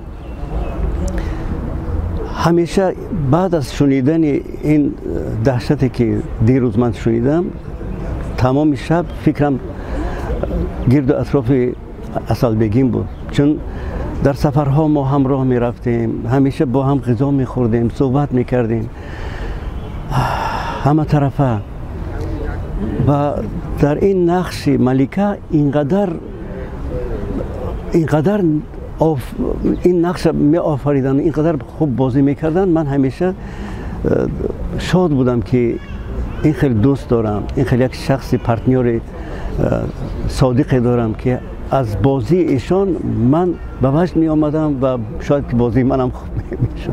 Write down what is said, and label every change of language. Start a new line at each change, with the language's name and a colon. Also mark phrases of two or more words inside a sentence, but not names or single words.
Tajik: ҳамеша баъд аз шунидани ин даҳшате ки дирӯз ман шунидам, тамоми шаб фикрам гирду атрофи Асалбегим буд, чун дар сафарҳо мо ҳамроҳ мерафтем, ҳамеша бо ҳам ғизо мехӯрдем, суҳбат мекардем ҳама тарафа. ва дар ин нақши малика инқадар ин нақш меофаридан, инқадар хуб бозӣ мекардан. ман ҳамеша шод будам ки ин хеле дӯст дорам, ин хеле як шахси партнёри содиқе дорам ки аз бозии эшон ман ба ваҷд меомадам ва шояд ки бозии манам хуб мешуд.